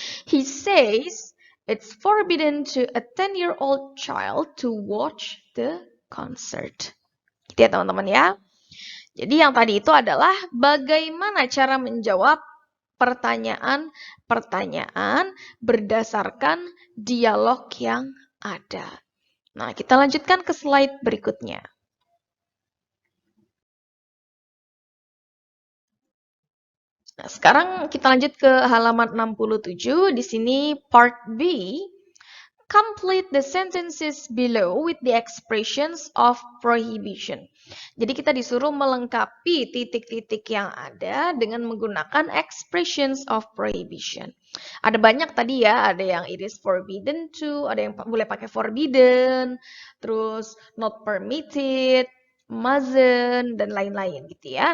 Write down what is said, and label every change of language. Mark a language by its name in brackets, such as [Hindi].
[English] He says it's forbidden to a 10-year-old child to watch the concert. [Indonesian] Gitu ya teman-teman ya. Jadi yang tadi itu adalah bagaimana cara menjawab pertanyaan-pertanyaan berdasarkan dialog yang ada. Nah, kita lanjutkan ke slide berikutnya. Nah, sekarang kita lanjut ke halaman 67. Di sini part B. [English] Complete the sentences below with the expressions of prohibition. [Indonesian] Jadi kita disuruh melengkapi titik-titik yang ada dengan menggunakan expressions of prohibition. Ada banyak tadi ya, ada yang [English] it is forbidden to, [Indonesian] ada yang boleh pakai forbidden, terus not permitted, mustn't, dan lain-lain gitu ya.